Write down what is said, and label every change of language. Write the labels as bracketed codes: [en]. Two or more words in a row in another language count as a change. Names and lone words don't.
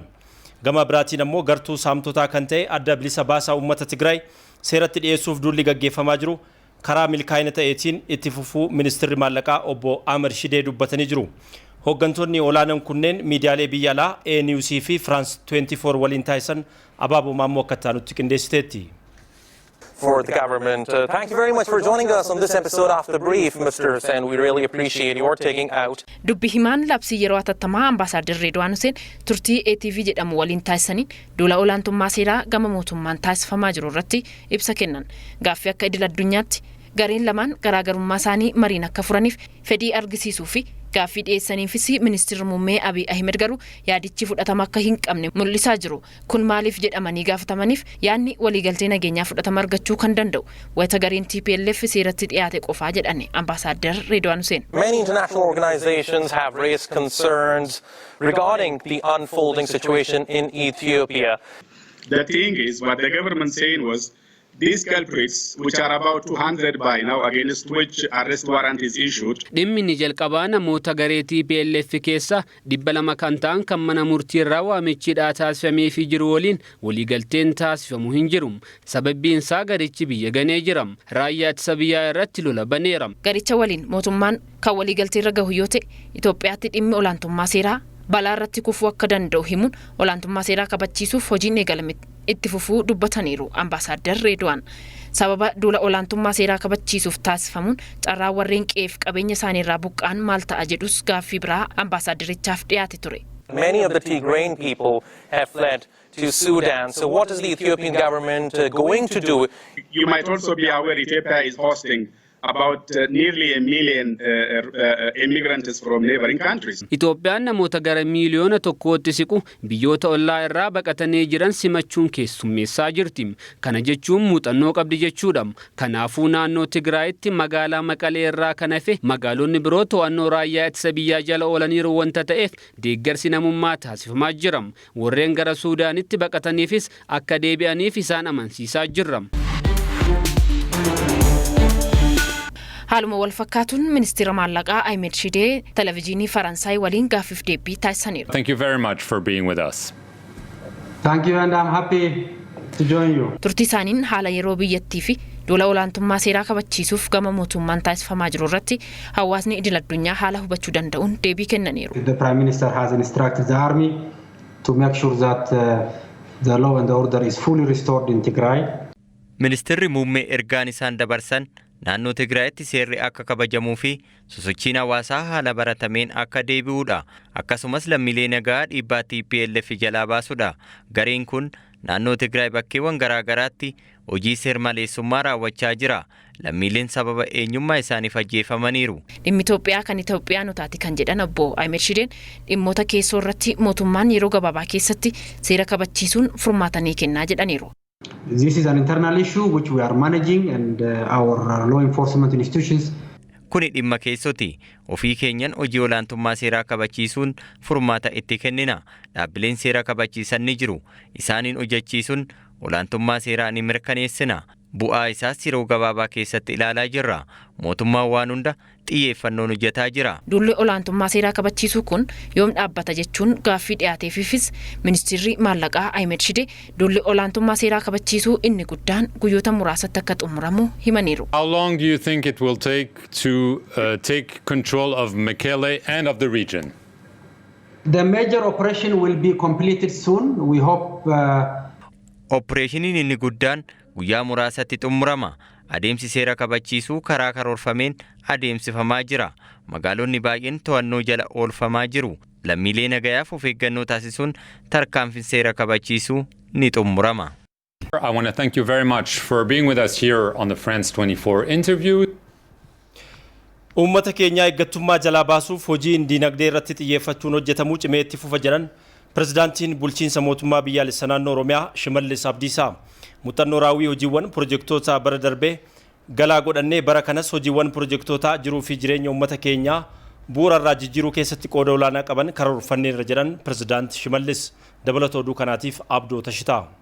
[om] Gama biraatiin ammoo gartuu saamtotaa kan ta'e adda bilisa baasaa uummata Tigraay seeratti dhiyeessuuf duulli gaggeeffamaa jiru karaa milkaa'ina ta'eetiin itti fufuu ministeerri maallaqaa obbo Ahmed Shidee dubbatanii jiru. Hooggantoonni olaanoon kunneen miidiyaalee biyya alaa ANUC fi France 24 waliin taasisan abaaboo maammoo akka taanutti qindeessiteetti. [en] For the government. Thank you very much for joining us on this episode of The Brief, Mr. Hussain. We really appreciate your taking out. [om] Dubbi himaan labsii yeroo atattamaa ambaasaaddar Reedwaan Huseen turtii ATV jedhamu waliin taasisaniin duula olaantummaa seeraa gama mootummaan taasifamaa jiru irratti ibsa kennan. Gaaffii akka idil addunyaatti gareen lamaan garaagarummaa isaanii mariin akka furaniif fedhii argisiisuu fi gaaffii dhiyeessaniifis ministeerri muummee Abiy Ahmed garuu yaadichi fudhatama akka hin qabne mul'isaa jiru. Kun maaliif jedhamanii gaafatamaniif yaadni waliigaltee nageenyaa fudhatama argachuu kan danda'u wayita gareen TPLF seeratti dhiyaate qofaa jedhani ambaasaaddar Reedwaan Huseen. [en] Many international organizations have raised concerns regarding the unfolding situation in Ethiopia. The thing is, what the government saying was, these culprits, which are about 200 by now, against which arrest warrant is issued. [om] Dhimmi ni jalqabaa namoota garee TPLF keessa 200 kan ta'an kan mana murtii irraa waamichidhaa taasifamee fi jiru waliin waliigalteen taasifamu hin jiru. Sababbiin isaa garichi biyya ganee jiram. Raayyaa ittisa biyyaa irratti lola baneeram. Garicha waliin mootummaan kan waliigaltee irra gahu yoo ta'e Itoophiyaatti dhimmi olaantummaa seeraa balaa irratti kufuu akka danda'u himuun olaantummaa seeraa kabachiisuuf hojiin eegalame itti fufuu dubbataniiru ambaasaaddar Reedwaan. Sababa duula olaantummaa seeraa kabachiisuuf taasifamuun carraa warreen qe'eef qabeenya isaanii irraa buqqaan maal ta'a jedhus gaaffii biraa ambaasaaddarichaaf dhiyaate ture. [en] Many of the Tigrayan people have fled to Sudan. So what is the Ethiopian government going to do? You might also be aware Ethiopia is hosting about nearly 1 million immigrants from neighboring countries. [om] Itoophiyaan namoota gara miiliyoona tokkootti siqu biyyoota ollaa irraa baqatanii jiran simachuun keessummeessaa jirti. Kana jechuun muuxannoo qabdi jechuudha. Kanaafuu naannoo Tigraayitti magaalaa Maqalee irraa kan hafe magaalonni biroo to'annoo raayyaa ittisa biyyaa jala oolaniiru wanta ta'eef deeggarsi namummaa taasifamaa jira. Warreen gara Suudaanitti baqataniifis akka deebi'aniif isaan amansiisaa jirra. Haaluma wal fakkaatuun ministeera maallaqaa Ahmed Shidee televiziyoonii Faransaay waliin gaaffiif deebii taasisaniiru. [en] Thank you very much for being with us. Thank you and I'm happy to join you. [om] Turtii isaaniin haala yeroo biyyattii fi Dola olaantummaa seeraa kabachiisuuf gama mootummaan taasifamaa jiru irratti hawaasni idil addunyaa haala hubachuu danda'uun deebii kennaniiru. [en] The Prime Minister has instructed the army to make sure that the law and order is fully restored in Tigray. [om] Ministeerri muummee ergaan isaan dabarsan naannoo Tigraayitti seerri akka kabajamuu fi sosochiin hawaasaa haala baratameen akka deebi'uudha. Akkasumas lammiilee nagaa dhiibbaa TPLF jalaa baasuudha. Gareen kun naannoo Tigraay bakkeewwan garaagaraatti hojii seer-maleessummaa raawwachaa jira. Lammiileen sababa eenyummaa isaaniif ajjeefamaniiru. Dhimmi Itoophiyaa kan Itoophiyaanotaati kan jedhan obbo Ahmed Shideen dhimmoota keessoo irratti mootummaan yeroo gabaabaa keessatti seera kabachiisuun furmaatanii kennaa jedhaniiru. [en] This is an internal issue which we are managing and our law enforcement institutions. [om] Kuni dhimma keessoti. Ofii keenyan hojii olaantummaa seeraa kabachiisuun furmaata itti kennina. Dhaabbileen seera kabachiisan ni jiru. Isaaniin hojjechiisuun olaantummaa seeraa ni mirkaneessina. Bu'aa isaas yeroo gabaabaa keessatti ilaalaa jirra. Mootummaan waan hunda xiyyeeffannoon hojjetaa jira. Dulli olaantummaa seeraa kabachiisuu kun yoom dhaabbata jechuun gaaffii dhiyaateefis ministeerri maallaqaa Ahmed Shidee dulli olaantummaa seeraa kabachiisuu inni guddaan guyyoota muraasatti akka xumuramu himaniiru. [en] How long do you think it will take to take control of Mekelle and of the region? The major operation will be completed soon. We hope [om] Opereeshiniin inni guddaan guyyaa muraasatti xumurama. Adeemsi seera kabachiisuu karaa karoorfameen adeemsifamaa jira. Magaalonni baay'een to'annoo jala oolfamaa jiru. Lammiilee nagayaaf of eeggannoo taasisuun tarkaanfiin seera kabachiisuu ni xumurama. [en] I want to thank you very much for being with us here on the France 24 interview. [om] Uummata keenya eeggattummaa jalaa baasuuf hojiin diinagdee irratti xiyyeeffachuun hojjetamuu cimee itti fufa jedhan Pirezidaantiin bulchiinsa mootummaa biyyaalessa naannoo Oromiyaa Shimallis Abdiisaa muuxannoo raawwii hojiiwwan pirojektoota bara darbee galaa godhannee bara kanas hojiiwwan pirojektoota jiruu fi jireenya uummata keenyaa bu'uura irraa jijjiiruu keessatti qooda olaanaa qaban karoorfanneerra jedhan Pirezidaanti Shimallis dabalatoo oduu kanaatiif Abdoo Tashitaa.